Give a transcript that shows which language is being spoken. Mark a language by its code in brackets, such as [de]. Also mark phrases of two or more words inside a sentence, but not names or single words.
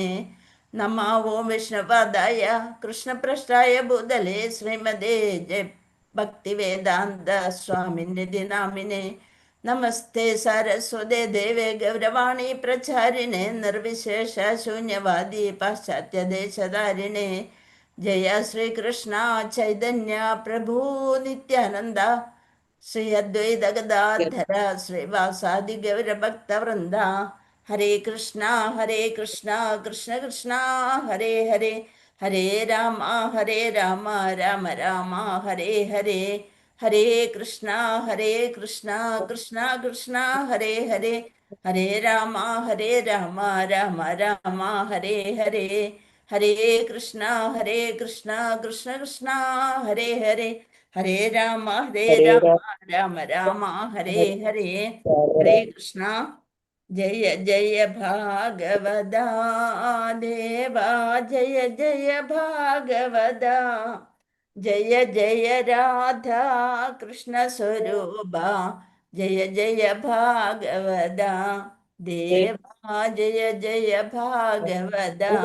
[sa] നമാവോ വിഷ്ണുപാദായ കൃഷ്ണപൃഷ്ഠായ ഭൂതലേ ശ്രീമതേ ജയ ഭക്തിവേദാന്ത സ്വാമിനിധി നാമിനെ നമസ്തേ സരസ്വതേ ദേവേ ഗൗരവാണി പ്രചാരിണേ നിർവിശേഷ ശൂന്യവാദി പാശ്ചാത്യദേശധാരിണേ. ജയ ശ്രീകൃഷ്ണ ചൈതന്യ പ്രഭു നിത്യാനന്ദ ശ്രീ അദ്വൈത ഗദാധര ശ്രീവാസാദി ഗൗരഭക്തവൃന്ദ. ഹരേ കൃഷ്ണ കൃഷ്ണ കൃഷ്ണ ഹരേ ഹരേ ഹരേ രാമ രാമ രാമ ഹരേ ഹരേ. ഹരേ കൃഷ്ണ കൃഷ്ണ കൃഷ്ണ ഹരേ ഹരേ ഹരേ രാമ രാമ രാമ ഹരേ ഹരേ. ഹരേ കൃഷ്ണ കൃഷ്ണ കൃഷ്ണ ഹരേ ഹരേ ഹരേ രാമ രാമ രാമ ഹരേ ഹരേ. ഹരേ കൃഷ്ണ. ജയ ജയ ഭാഗവതാ ദേവാ ജയ ജയ ഭാഗവതാ. ജയ ജയ രാധാ കൃഷ്ണ സ്വരൂപ ജയ ജയ ഭാഗവത ദേവാ ജയ ജയ ഭാഗവത.